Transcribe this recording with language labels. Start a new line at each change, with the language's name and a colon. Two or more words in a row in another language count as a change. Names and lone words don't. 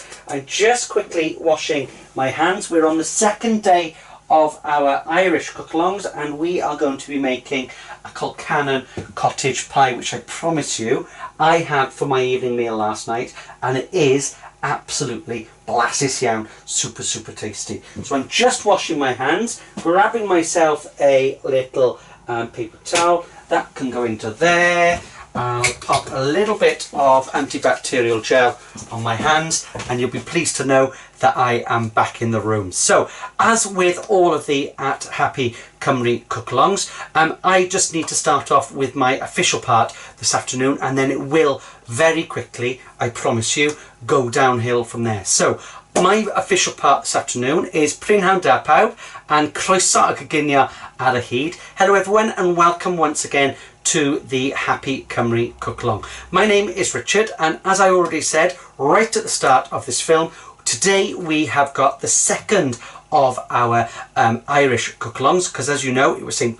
English: I'm just quickly washing my hands. We're on the second day of our Irish cook-alongs and we are going to be making a Colcannon Cottage pie, which I promise you I had for my evening meal last night, and it is absolutely
Welsh: blasus iawn,
English: super tasty. So I'm just washing my hands, grabbing myself a little paper towel. That can go into there. I'll pop a little bit of antibacterial gel on my hands and you'll be pleased to know that I am back in the room. So as with all of the at Happy Cymru Cook-alongs, I just need to start off with my official part this afternoon, and then it will very quickly, I promise you, go downhill from there. So my official part this afternoon is
Welsh: Prynhawn da pawb
English: and
Welsh: croeso o gyginio ar y hyd.
English: Hello everyone and welcome once again to the Happy Cymru Cook Along. My name is Richard, and as I already said right at the start of this film, today we have got the second of our Irish cook-alongs, because as you know it was St.